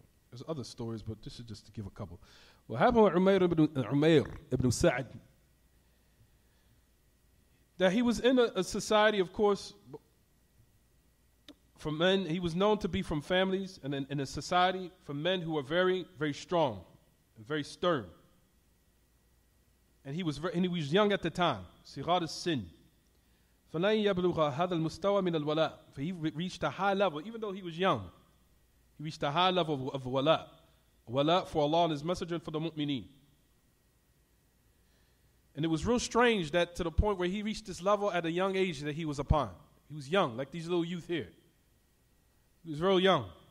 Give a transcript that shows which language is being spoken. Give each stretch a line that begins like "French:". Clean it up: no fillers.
English: There's other stories, but this is just to give a couple. What happened with Umayr ibn Sa'd, that he was in a society, of course, for men. He was known to be from families and in a society for men who were very, very strong and very stern. And he was young at the time.
Arabic: صغار السن. فلن يبلغ هذا المستوى من الولاء.
English: For he reached a high level, even though he was young. He reached a high level of wala. Wala for Allah and His Messenger and for the mu'mineen. And it was real strange that to the point where he reached this level at a young age that he was upon. He was young, like these little youth here. He was real young.